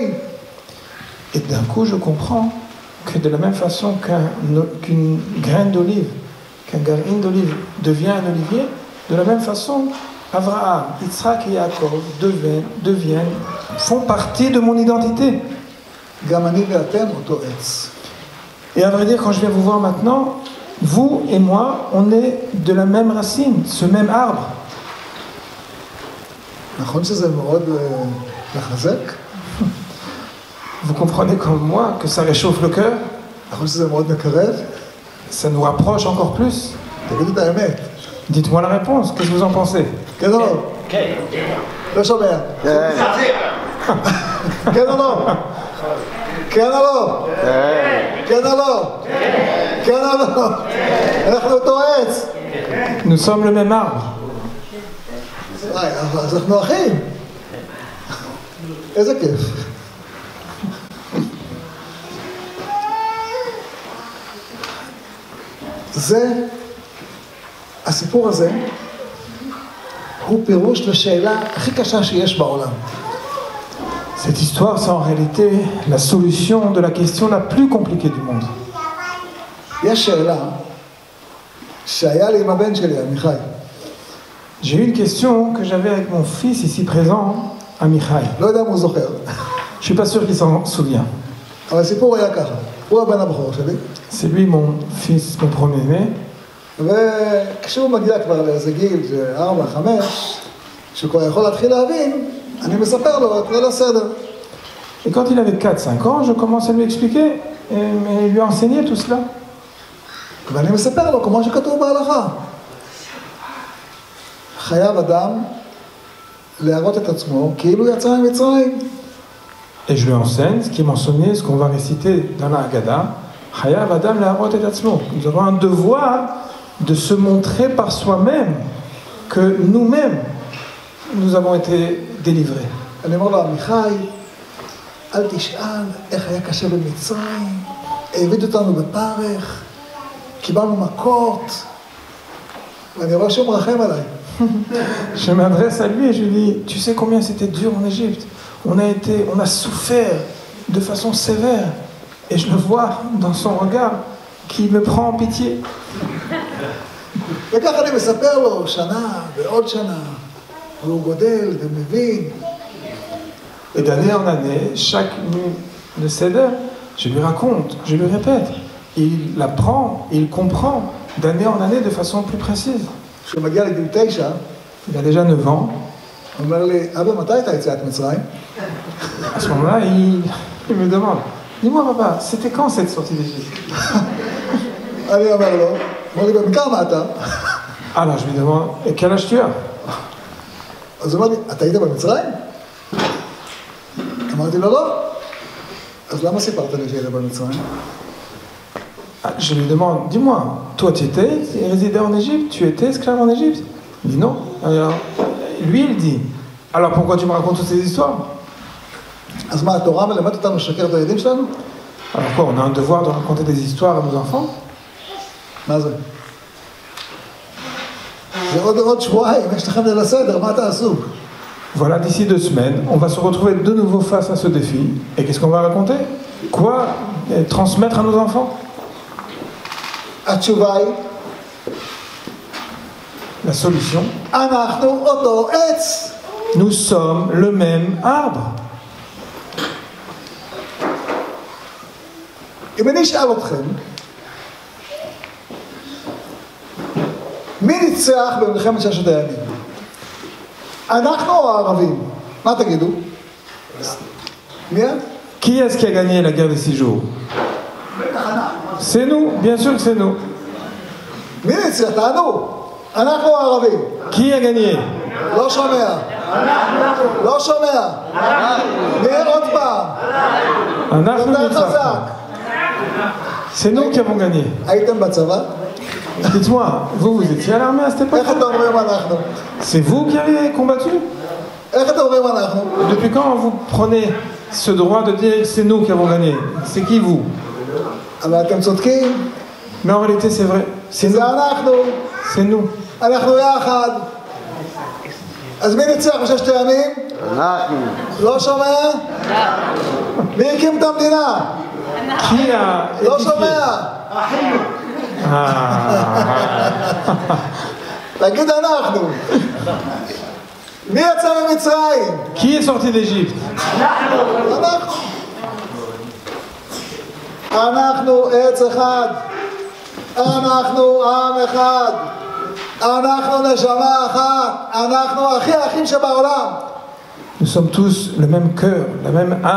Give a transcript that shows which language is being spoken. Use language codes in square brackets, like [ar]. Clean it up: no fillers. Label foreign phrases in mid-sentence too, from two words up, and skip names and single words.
[fr] Et d'un coup, je comprends que de la même façon qu'une graine d'olive, qu'un grain d'olive devient un olivier, de la même façon, Abraham, Yitzhak et Yaakov font partie de mon identité. [he] גם אני ואתם אותו עץ. [fr] Et à vrai dire, quand je viens vous voir maintenant, vous et moi, on est de la même racine, ce même arbre. [he] נכון שזה מאוד מחזק? [fr] Vous comprenez comme moi que ça réchauffe le cœur, [he] נכון שזה מאוד מקרב? [fr] ça nous rapproche encore plus. [he] תגידו את האמת. [fr] Dites-moi la réponse, qu'est-ce que vous en pensez? [he] כן או לא? כן. לא שומע. כן או לא? כן או לא? כן או לא? כן או לא? אנחנו אותו עץ. [fr] Nous sommes le même arbre. [he] אז אנחנו אחים. איזה כיף. הסיפור הזה הוא פירוש לשאלה הכי קשה שיש בעולם. [fr] Cette histoire, c'est en réalité la solution de la question la plus compliquée du monde. [he] יש שאלה שהיה לי עם הבן שלי, עמיחי. [fr] J'ai eu une question que j'avais avec mon fils ici présent, Amichai. [he] לא יודע אם הוא זוכר. [fr] Je suis pas sûr qu'il s'en souvient. [he] אבל הסיפור היה ככה. הוא הבן הבכור שלי. [fr] C'est lui mon fils, mon premier-né. [he] וכשהוא מגיע כבר לאיזה גיל, 4-5, שהוא כבר יכול להתחיל להבין, אני מספר לו את ליל הסדר. [fr] Et quand il avait 4-5 ans, je commence à lui expliquer et lui enseigner tout cela. [he] ואני מספר לו כמו שכתוב בהלכה. חייב אדם להראות את עצמו כאילו יצא ממצרים. [fr] Et je lui enseigne ce qui est mentionné, ce qu'on va réciter dans la Haggadah. [he] חייב אדם להראות את עצמו. [fr] Nous avons un devoir de se montrer par soi-même que nous-mêmes, nous avons été délivrés. [he] אני אומר לו, עמיחי, אל תשאל איך היה קשה במצרים, העביד אותנו בפרך, קיבלנו מכות, ואני רואה שהוא מרחם עליי. [fr] Je m'adresse à lui et je lui dis, tu sais combien c'était dur en Égypte? On a souffert de façon sévère. Et je le vois dans son regard qui me prend en pitié. [he] וככה אני מספר לו שנה ועוד שנה, והוא גודל ומבין. [fr] Et d'année en année, chaque nuit de Seder, je lui raconte, je lui répète. Il apprend, il comprend d'année en année de façon plus précise. [he] כשהוא מגיע לגיל 9, [fr] Il a déjà 9 ans. [he] הוא אומר לי, אבא, מתי הייתה יציאת מצרים? [fr] À ce moment-là, il me demande, dis-moi papa, c'était quand cette sortie d'Égypte? [he] אני אומר לו, אומר לי, בן כמה אתה? [fr] Alors je lui demande, et quel âge tu as? [he] אז הוא אומר לי, אתה היית במצרים? אמרתי לו, לא. אז למה סיפרת לי שהיית במצרים? [fr] Je lui demande, dis-moi, toi tu résidais en Égypte? Tu étais esclave en Égypte? Il dit non. Alors, lui, il dit, alors pourquoi tu me racontes toutes ces histoires? [he] אז מה, התורה מלמדת אותנו לשקר את הילדים שלנו? [fr] Alors quoi, on a un devoir de raconter des histoires à nos enfants? [he] מה זה? זה עוד שבועיים, יש לכם ליל הסדר, מה תעשו? [fr] Voilà, d'ici 2 semaines, on va se retrouver de nouveau face à ce défi. Et qu'est-ce qu'on va raconter? Quoi transmettre à nos enfants? [he] התשובה היא, [fr] La solution, [he] אנחנו אותו עץ. [fr] nous sommes le même arbre. [he] אם אני אשאל אתכם, מי ניצח במלחמת ששת הימים? אנחנו או הערבים? מה תגידו? מי? [fr] Qui est-ce qui a gagné la guerre des 6 jours? C'est nous, bien sûr que c'est nous. [he] מי ניצח? תענו. אנחנו או הערבים? [fr] Qui a gagné? [he] לא שומע. לא שומע. מי עוד פעם? אנחנו יותר ניצחנו. חזק. [fr] C'est nous qui avons gagné. [he] הייתם בצבא? [fr] Dites-moi, vous étiez à l'armée à cette époque? [he] איך אתם אומרים אנחנו? [fr] C'est vous qui avez combattu? [he] איך אתם אומרים אנחנו? [fr] Depuis quand vous prenez ce droit de dire c'est nous qui avons gagné? C'est qui vous? [he] אבל אתם צודקים. [fr] Mais en réalité c'est vrai. C'est nous. [he] זה אנחנו. [fr] C'est nous. [he] אנחנו יחד. אז מי ניצח בששת הימים? אנחנו. לא שומע? מי הקים את המדינה? [fr] Qui a [he] לא [fr] édifié? [he] שומע. תגיד אנחנו. מי יצא ממצרים? [fr] Qui est sorti d'Égypte? [he] אנחנו. אנחנו עץ אחד. אנחנו עם אחד. אנחנו נשמה אחת. אנחנו אחים שבעולם. [fr] Nous sommes tous le même cœur, la même âme.